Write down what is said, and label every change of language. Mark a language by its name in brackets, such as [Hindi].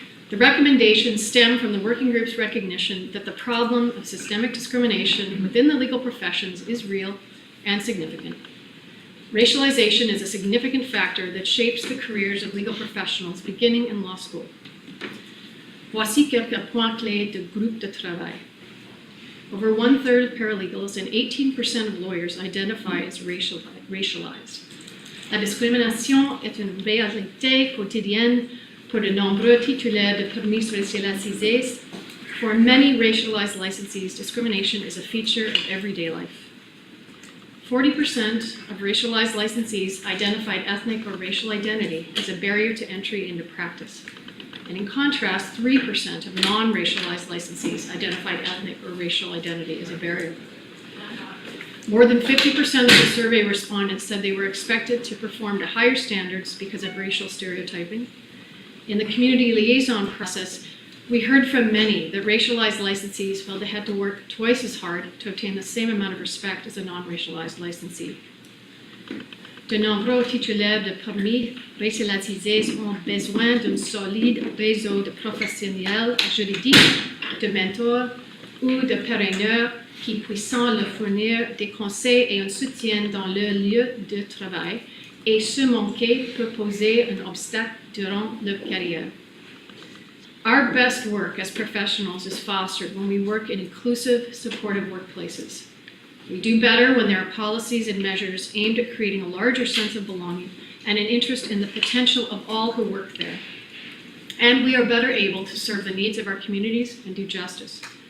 [English] The recommendations stem from the working group's recognition that the problem of systemic discrimination within the legal professions is real and significant. Racialization is a significant factor that shapes the careers of legal professionals beginning in law school. [French] Voici quelques points clés de groupe de travail. [English] Over 1/3 of paralegals and 18% of lawyers identify as racialized. [French] La discrimination est une réalité quotidienne pour de nombreux titulaires de permis racialisés. [English] For many racialized licensees, discrimination is a feature of everyday life. 40% of racialized licensees identified ethnic or racial identity as a barrier to entry into practice. And in contrast, 3% of non-racialized licensees identified ethnic or racial identity as a barrier. More than 50% of the survey respondents said they were expected to perform to higher standards because of racial stereotyping. In the community liaison process, we heard from many that racialized licensees felt they had to work twice as hard to obtain the same amount of respect as a non-racialized licensee. [French] De nombreux titulaires de permis racialisés ont besoin d'un solide réseau de professionnels juridiques, de mentors ou de parraineurs qui puissent leur fournir des conseils et un soutien dans leur lieu de travail, et ce manquer peut poser un obstacle durant leur carrière. [English] Our best work as professionals is fostered when we work in inclusive, supportive workplaces. We do better when there are policies and measures aimed at creating a larger sense of belonging and an interest in the potential of all who work there. And we are better able to serve the needs of our communities and do justice.